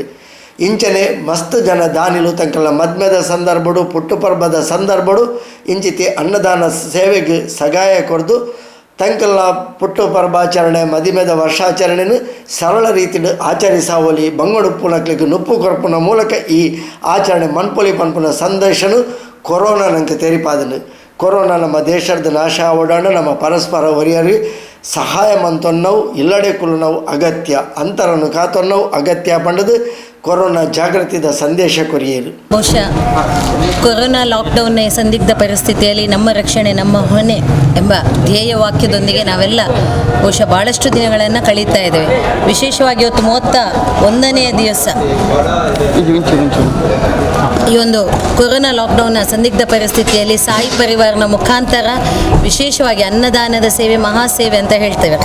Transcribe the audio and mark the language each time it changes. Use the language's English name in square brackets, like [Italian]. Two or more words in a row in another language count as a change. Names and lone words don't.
[Tulu] ಇಂಚನೆ ಮಸ್ತ್ ಜನ ದಾನಿಲು ತಂಕಲ ಮದ್ಮೆದ ಸಂದರ್ಭಡು ಪುಟ್ಟುಪರ್ಬದ ಸಂದರ್ಭಡು ಇಂಚಿತಿ ಅನ್ನದಾನ ಸೇವೆಗೆ ಸಗಾಯ ಕೊಡ್ದು ತಂಕಲ ಪುಟ್ಟುಪರ್ಬಾಚರಣೆ ಮದಿಮೆದ [Kannada] ವರ್ಷಾಚರಣೆಯನ್ನು ಸರಳ ರೀತಿಯಲ್ಲಿ [Tulu] ಆಚರಿಸಾವಲಿ ಬಂಗಡು ಪುನಕ್ಲಿಗೆ ನುಪ್ಪು ಕೊರಪುನ ಮೂಲಕ ಈ ಆಚರಣೆ ಮನ್ಪೊಲಿ ಪನ್ಪುನ ಸಂದೇಶನು ಕೊರೋನಾ ನಂಗೆ ತೆರಿಪಾದನು. ಕೊರೋನಾ ನಮ್ಮ ದೇಶದ ನಾಶ ಓಡಾಣ ನಮ್ಮ ಪರಸ್ಪರ ಒರಿಯರಿ ಸಹಾಯ ಮಂತೊನ್ನವು ಇಲ್ಲಡೆ ಕುಲನವು ಅಗತ್ಯ ಅಂತರನ್ನು ಕಾತೊನ್ನವು ಅಗತ್ಯ ಪಂಡದು ಕೊರೋನಾ ಜಾಗೃತಿದ ಸಂದೇಶ ಕೊರಿಯರು. [Kannada] ಬಹುಶಃ ಕೊರೋನಾ ಲಾಕ್ಡೌನ್ನ ಸಂದಿಗ್ಧ ಪರಿಸ್ಥಿತಿಯಲ್ಲಿ ನಮ್ಮ ರಕ್ಷಣೆ ನಮ್ಮ ಹೊಣೆ ಎಂಬ ಧ್ಯೇಯ ವಾಕ್ಯದೊಂದಿಗೆ ನಾವೆಲ್ಲ ಬಹುಶಃ ಭಾಳಷ್ಟು ದಿನಗಳನ್ನು ಕಳೀತಾ ಇದ್ದೇವೆ. ವಿಶೇಷವಾಗಿ ಇವತ್ತು 31ನೇ ದಿವಸ ಈ ಒಂದು ಕೊರೋನಾ ಲಾಕ್ಡೌನ್ನ ಸಂದಿಗ್ಧ ಪರಿಸ್ಥಿತಿಯಲ್ಲಿ ಸಾಯಿ ಪರಿವಾರನ ಮುಖಾಂತರ ವಿಶೇಷವಾಗಿ ಅನ್ನದಾನದ ಸೇವೆ ಮಹಾಸೇವೆ ಅಂತ ಹೇಳ್ತೇವೆ.